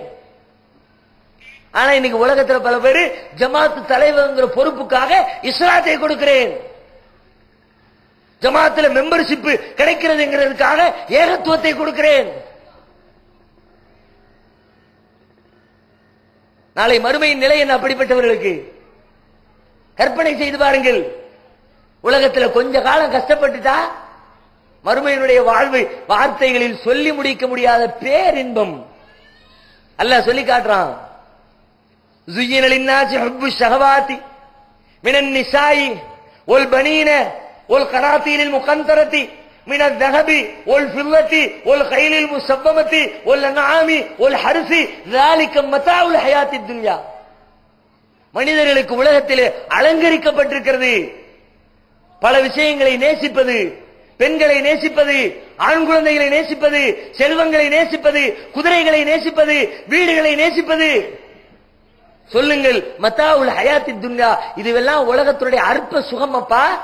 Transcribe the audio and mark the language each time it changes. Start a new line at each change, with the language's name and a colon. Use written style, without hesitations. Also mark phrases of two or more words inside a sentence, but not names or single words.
Tamil: ஆனா இன்னைக்கு உலகத்துல பல பேரு ஜமாத்து தலைவர்ங்கிற பொறுப்புக்காக இஸ்லாத்தை கொடுக்கிறேன், ஜமாத்துல மெம்பர்ஷிப் கிடைக்கிறதுங்கிறதுக்காக ஏகத்துவத்தை கொடுக்கிறேன். நாளை மறுமையின் நிலை என்ன அப்படிப்பட்டவர்களுக்கு? கற்பனை செய்து பாருங்கள். உலகத்தில் கொஞ்ச காலம் கஷ்டப்பட்டுட்டா மறுமையினுடைய வாழ்வு வார்த்தைகளில் சொல்லி முடிக்க முடியாத பேரின்பம் அல்லாஹ் சொல்லி காட்டுறான்.
Arabic: زُيِّنَ لِلنَّاسِ حُبُّ الشَّهَوَاتِ مِنَ النِّسَاءِ وَالْبَنِينَ وَالْقَنَاطِيرِ الْمُقَنطَرَةِ من الذهب والفضة والخيل المسومة والأنعام والحرث ذلك متاع الحياة الدنيا.
Tamil: மனிதர்களுக்கு உலகத்திலே அலங்கரிக்கப்பட்டிருக்கிறது பல விஷயங்களை நேசிப்பது, பெண்களை நேசிப்பது, ஆண் குழந்தைகளை நேசிப்பது, செல்வங்களை நேசிப்பது, குதிரைகளை நேசிப்பது, வீடுகளை நேசிப்பது. சொல்லுங்கள்,
Arabic: متاع الحياة الدنيا,
Tamil: இதுவெல்லாம் உலகத்துடைய அற்ப சுகமப்பா.